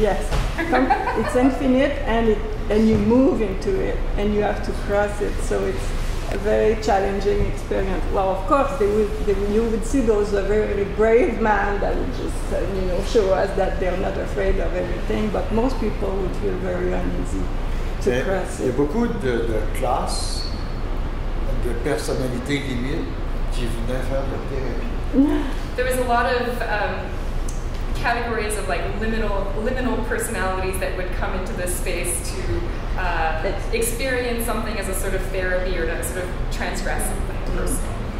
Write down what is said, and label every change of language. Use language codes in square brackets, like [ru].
[en] Yes, it's infinite, and you move into it, and you have to cross it. So a very challenging experience. Well, of course, you would see those very brave men that would just show us that they're not afraid of everything, but most people would feel very uneasy to cross [fr] Il y a [en] it. [fr] beaucoup de classes, de personnalités limites qui venaient faire de la thérapie. [en] There was a lot of categories of like liminal personalities that would come into this space to experience something as a sort of therapy or to sort of transgress something personal.